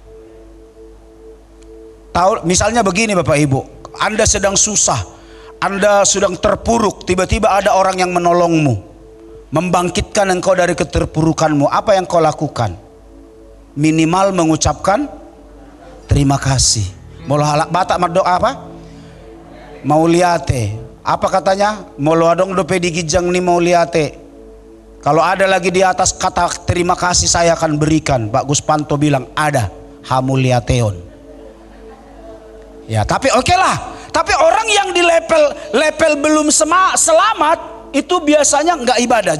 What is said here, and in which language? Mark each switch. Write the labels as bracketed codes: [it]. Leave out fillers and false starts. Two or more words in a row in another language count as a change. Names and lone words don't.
[id] Tahu, misalnya begini Bapak Ibu, Anda sedang susah, Anda sedang terpuruk, tiba-tiba ada orang yang menolongmu, membangkitkan engkau dari keterpurukanmu. Apa yang kau lakukan? Minimal mengucapkan terima kasih. [bbc] Molo halak Batak mardoa apa? [id] Mauliate. Apa katanya? [bbc] Molo adong dope digijang ni mauliate. [id] Kalau ada lagi di atas kata terima kasih saya akan berikan. Pak Guspanto bilang ada. Hamuliateon. Ya, tapi oke lah. Tapi orang yang di level belum selamat itu biasanya nggak ibadah.